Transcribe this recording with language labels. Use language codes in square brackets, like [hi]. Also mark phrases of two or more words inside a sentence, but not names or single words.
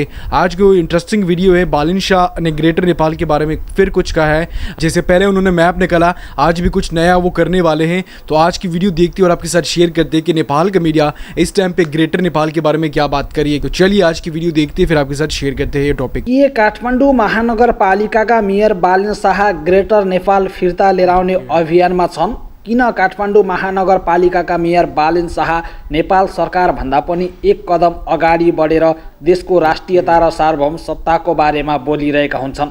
[hi] आज जो इंटरेस्टिंग वीडियो है, बालिन शाह ने ग्रेटर नेपाल के बारे में फिर कुछ कहा है। जैसे पहले उन्होंने मैप निकाला, आज भी कुछ नया वो करने वाले हैं। तो आज की वीडियो देखते और आपके साथ शेयर करते कि नेपाल का मीडिया इस टाइम पे ग्रेटर नेपाल के बारे में क्या बात करिए। तो चलिए आज की वीडियो देखते हैं, फिर आपके साथ शेयर करते हैं ये टॉपिक। [ne] ये काठमाडौँ महानगरपालिकाका मेयर बालिन शाह ग्रेटर नेपाल फिर्ता लिएर आउने अभियानमा छन्। किन काठमाडौँ महानगरपालिकाका मेयर बालिन शाह नेपाल सरकार भन्दा पनि एक कदम अगाडि बढेर देशको राष्ट्रियता र सार्वभौम सत्ताको बारेमा बोलिरहेका हुन्छन्?